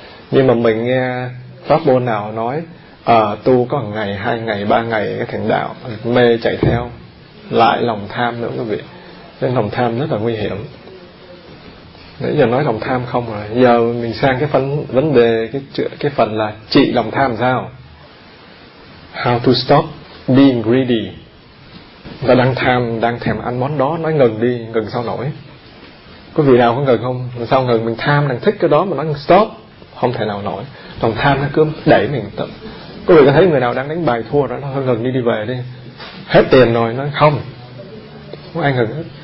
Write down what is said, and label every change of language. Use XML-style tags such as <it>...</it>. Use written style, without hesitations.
<vi>Nhưng mà mình nghe pháp môn nào nói tu có 1 ngày, 2 ngày, 3 ngày cái thành đạo, mê chạy theo, lại lòng tham nữa quý vị. Nên lòng tham rất là nguy hiểm. Nãy giờ nói lòng tham không rồi, giờ mình sang cái phần vấn đề, cái phần là trị lòng tham sao.</vi> <en>How to stop being greedy.</en> <vi>Ta đang tham, đang thèm ăn món đó, nói ngừng đi, ngừng sao nổi. Có vị nào có ngừng không? Sao ngừng? Mình tham, đang thích cái đó mà nói stop, không thể nào nổi. Lòng tham nó cứ đẩy mình tập. Có vị có thấy người nào đang đánh bài thua đó, nó hơi ngừng đi, đi về đi. Hết tiền rồi, nói không, không ai ngừng hết.</vi>